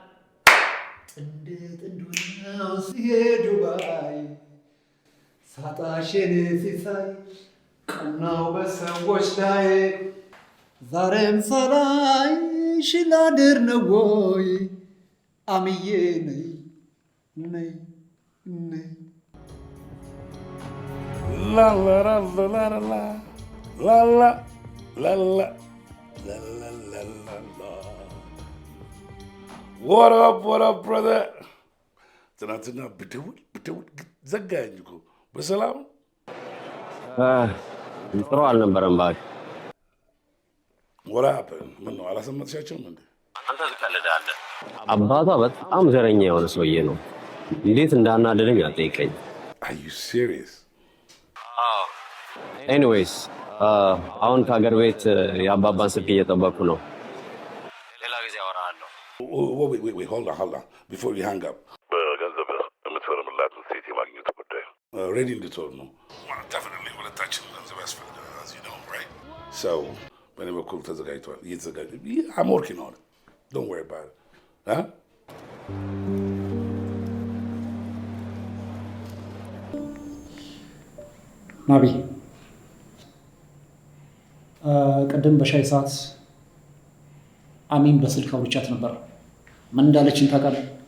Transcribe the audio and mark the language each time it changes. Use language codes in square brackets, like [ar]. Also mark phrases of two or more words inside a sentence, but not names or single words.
[am] ጥንድ ሆነው ሲሄዱ ባይ ሳጣሽን ሲሳይ ቀናው በሰዎች ላይ ዛሬም ሳላይሽ ላድር ነው ወይ አምዬ ነይ ነይ ነይ ላላላላላ ላላ ላላ ላላላላ [en] What up, brother? [am] ትናንትና ብደውል ዘጋኝ እኮ በሰላም ጥሩ አልነበረም። ባይ [en] What happened? [am] ምን ነው አላሰማትሻቸውም እንዴ? አንተ ትቀልዳለህ። አባቷ በጣም ዘረኛ የሆነ ሰውዬ ነው። እንዴት እንዳናደደኝ አትጠይቀኝ። [en] Are you serious? [am] ኤኒዌይስ አሁን ከሀገር ቤት የአባባን ስልክ እየጠበኩ ነው። ሌላ ጊዜ አወራሃለሁ። [en] Wait, hold on. Before you hang up. [am] በገንዘብ የምትፈርምላትን ሴት የማግኘት ጉዳይ ሬዲ እንድትሆን ነው። Definitely ሁለታችን ገንዘብ ያስፈልገናል, [en] as you know, right? [am] So በእኔ በኩል ተዘጋጅቷል፣ እየተዘጋጀ [en] I'm working on it. Don't worry about it. Huh? [am] ናቢ ቅድም በሻይ ሰዓት አሚን በስልክ አውርቻት ነበር። ምን እንዳለችኝ ታውቃለህ?